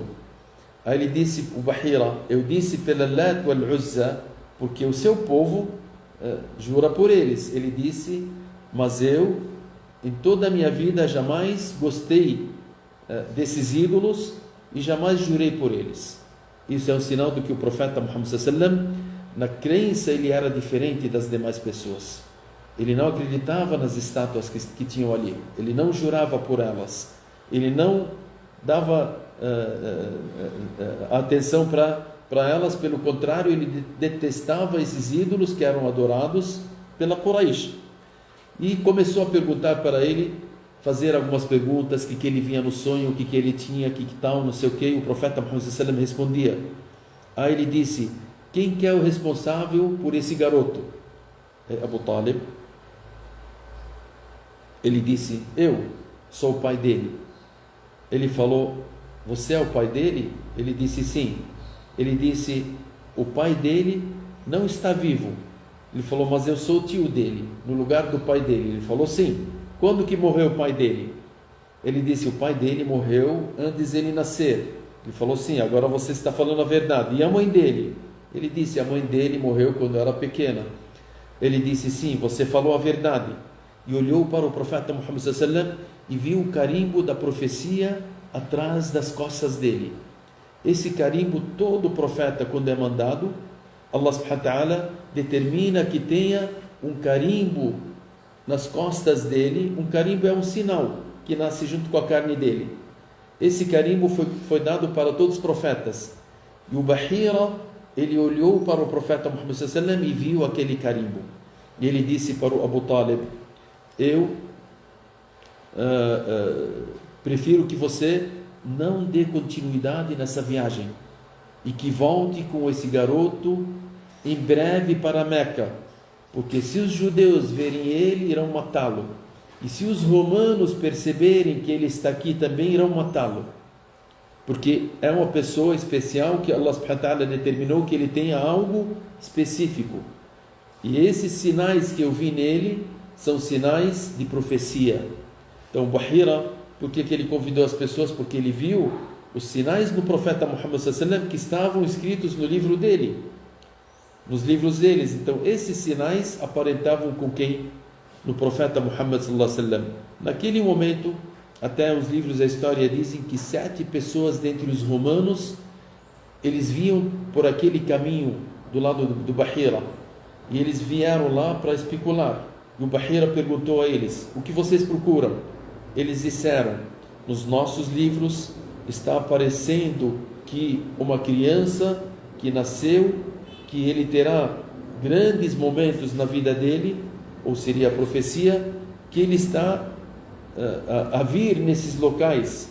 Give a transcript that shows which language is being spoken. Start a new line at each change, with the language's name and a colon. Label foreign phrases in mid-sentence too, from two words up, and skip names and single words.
Portuguese: Aí ele disse, o Bahira: eu disse pela Lat wal Uzza porque o seu povo jura por eles. Ele disse: mas eu, em toda a minha vida, jamais gostei desses ídolos e jamais jurei por eles. Isso é um sinal do que o profeta Muhammad
Arabic: صلى الله عليه وسلم,
Portuguese: na crença, ele era diferente das demais pessoas. Ele não acreditava nas estátuas que tinham ali. Ele não jurava por elas. Ele não dava atenção para elas. Pelo contrário, ele detestava esses ídolos que eram adorados pela Quraysh. E começou a perguntar para ele, fazer algumas perguntas, que ele vinha no sonho, o que ele tinha, que tal, não sei o que. O profeta Muhammad
Arabic: صلى الله عليه وسلم
Portuguese: respondia. Aí ele disse: quem que é o responsável por esse garoto? É Abu Talib. Ele disse: eu sou o pai dele. Ele falou: você é o pai dele? Ele disse: sim. Ele disse: o pai dele não está vivo. Ele falou: mas eu sou o tio dele, no lugar do pai dele. Ele falou: sim. Quando que morreu o pai dele? Ele disse: o pai dele morreu antes dele nascer. Ele falou: sim, agora você está falando a verdade. E a mãe dele? Ele disse: a mãe dele morreu quando eu era pequena. Ele disse: sim, você falou a verdade. E olhou para o profeta Muhammad
Arabic: صلى الله عليه وسلم
Portuguese: e viu o carimbo da profecia atrás das costas dele. Esse carimbo, todo profeta, quando é mandado,
Arabic: الله سبحانه وتعالى
Portuguese: determina que tenha um carimbo nas costas dele. Um carimbo é um sinal que nasce junto com a carne dele. Esse carimbo foi dado para todos os profetas. E o Bahira, ele olhou para o profeta Muhammad
Arabic: صلى الله عليه وسلم
Portuguese: e viu aquele carimbo. E ele disse para o Abu Talib: eu prefiro que você não dê continuidade nessa viagem e que volte com esse garoto em breve para Meca, porque se os judeus verem ele, irão matá-lo, e se os romanos perceberem que ele está aqui, também irão matá-lo, porque é uma pessoa especial que
Arabic: الله سبحانه وتعالى
Portuguese: determinou que ele tenha algo específico. E esses sinais que eu vi nele são sinais de profecia. Então, Bahira, por que ele convidou as pessoas? Porque ele viu os sinais do profeta Muhammad
Arabic: صلى الله عليه وسلم
Portuguese: que estavam escritos no livro dele, nos livros deles. Então, esses sinais aparentavam com quem? No profeta Muhammad
Arabic: صلى الله عليه وسلم.
Portuguese: Naquele momento, até os livros da história dizem que 7 pessoas dentre os romanos eles vinham por aquele caminho do lado do Bahira, e eles vieram lá para especular. E o Bahira perguntou a eles: o que vocês procuram? Eles disseram: nos nossos livros está aparecendo que uma criança que nasceu, que ele terá grandes momentos na vida dele, ou seria a profecia, que ele está a vir nesses locais.